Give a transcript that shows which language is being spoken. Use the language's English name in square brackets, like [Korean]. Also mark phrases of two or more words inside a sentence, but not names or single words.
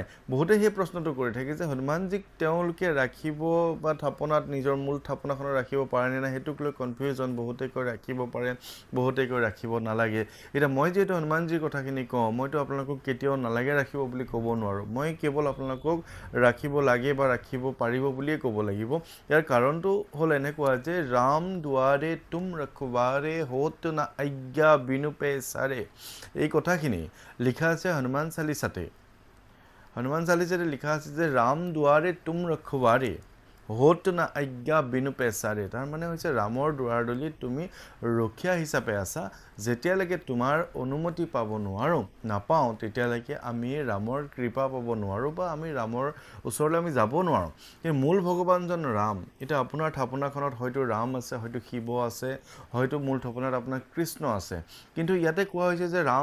[Assamese] বহুতে সেই প্ৰশ্নটো কৰি থাকে যে হনুমানজিক তেওঁলোকে ৰাখিব বা থাপনাত নিজৰ মূল থাপনাখনত ৰাখিব পাৰে নে নাই হেতুক লৈ কনফিউজন বহুতে কৈ ৰাখিব পাৰে বহুতে কৈ ৰাখিব নালাগে এটা মই যেটো হনুমানজিৰ কথাখিনি কওঁ মইতো আপোনালোকক কেতিয়াও নালাগে ৰাখিব বুলি ক'ব নোৱাৰো মই কেৱল আপোনালোকক ৰাখিব লাগে বা ৰাখিব পাৰিব বুলিয়ে ক'ব লাগিব ইয়াৰ কাৰণটো হ'ল এনেকুৱা যে [Awadhi] राम दुआरे तुम रखवारे होत न आज्ञा बिनु पैसारे [Assamese] এই কথাখিনি লিখা আছে হনুমান চালিসাতে লিখা আছে যে [Awadhi] राम दुआरे तुम रखवारे होत न आज्ञा बिनु पैसारे [Assamese] তাৰ মানে হৈছে ৰামৰ দুৱাৰদলি তুমি ৰক্ষা হিচাপে আছা যেতিয়ালৈকে তোমাৰ অনুমতি পাব নোৱাৰো নাপাও তেতিয়ালৈকে আমি ৰামৰ কৃপা পাব নোৱাৰো বা আমি ৰামৰ ওচৰলৈ আমি যাব নোৱাৰো এই মূল ভগৱানজন ৰাম এটা আপোনাৰ থাপনাখনত হয়তো ৰাম আছে হয়তো শিৱ আছে হয়তো মূল থাপনাত আপোনাৰ কৃষ্ণ আছে কিন্তু ইয়াতে কোৱা হৈছে যে ৰাম